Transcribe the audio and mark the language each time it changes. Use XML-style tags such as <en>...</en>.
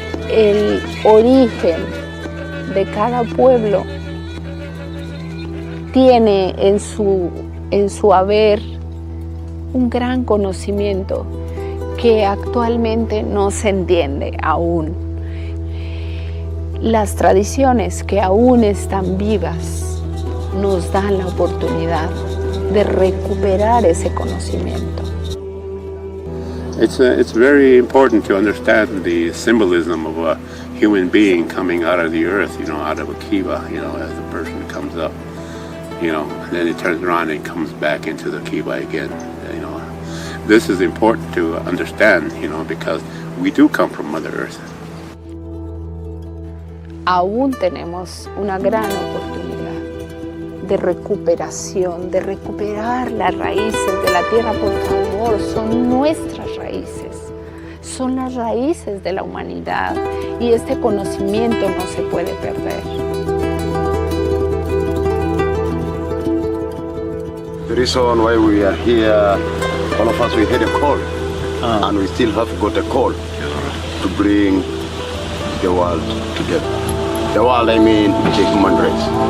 <es>El origen de cada pueblo tiene en su haber un gran conocimiento que actualmente no se entiende aún. Las tradiciones que aún están vivas nos dan la oportunidad de recuperar ese conocimiento.</es> <en>It's very important to understand the symbolism of a human being coming out of the earth, out of a kiva, as the person comes up, and then he turns around and comes back into the kiva again, This is important to understand, because we do come from Mother Earth.</en> <es>Aún tenemos una gran oportunidad de recuperación, de recuperar las raíces de la tierra, por favor. Son nuestras raíces, son las raíces de la humanidad, y este conocimiento no se puede perder.</es> <en>The reason why we are here, all of us, we had a call, and we still have got a call to bring the world together. The world, I mean, the human race.</en>